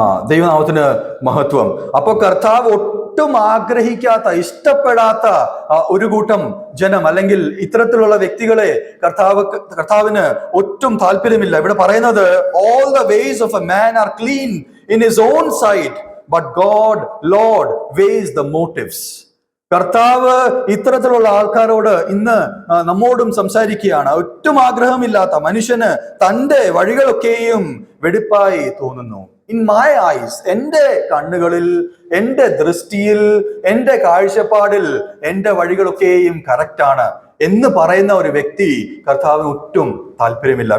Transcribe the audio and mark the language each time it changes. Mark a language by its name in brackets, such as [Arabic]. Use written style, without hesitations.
[Malayalam] ദൈവനാമത്തിന് മഹത്വം. അപ്പൊ കർത്താവ് ഒട്ടും ആഗ്രഹിക്കാത്ത, ഇഷ്ടപ്പെടാത്ത ഒരു കൂട്ടം ജനം, അല്ലെങ്കിൽ ഇത്തരത്തിലുള്ള വ്യക്തികളെ കർത്താവിന് ഒട്ടും താല്പര്യമില്ല. ഇവിടെ പറയുന്നത്, [English] all the ways of a man are clean in his own sight, but God, Lord, weighs the motives. [Malayalam] കർത്താവ് ഇത്തരത്തിലുള്ള ആൾക്കാരോട് ഇന്ന് നമ്മോടും സംസാരിക്കുകയാണ്. ഒട്ടും ആഗ്രഹമില്ലാത്ത മനുഷ്യന് തന്റെ വഴികളൊക്കെയും വെടിപ്പായി തോന്നുന്നു. [English] in my eyes, [Malayalam] എന്റെ കണ്ണുകളിൽ, എന്റെ ദൃഷ്ടിയിൽ, എന്റെ കാഴ്ചപ്പാടിൽ എന്റെ വഴികളൊക്കെയും കറക്റ്റാണ് എന്ന് പറയുന്ന ഒരു വ്യക്തി കർത്താവിന് ഒട്ടും താല്പര്യമില്ല.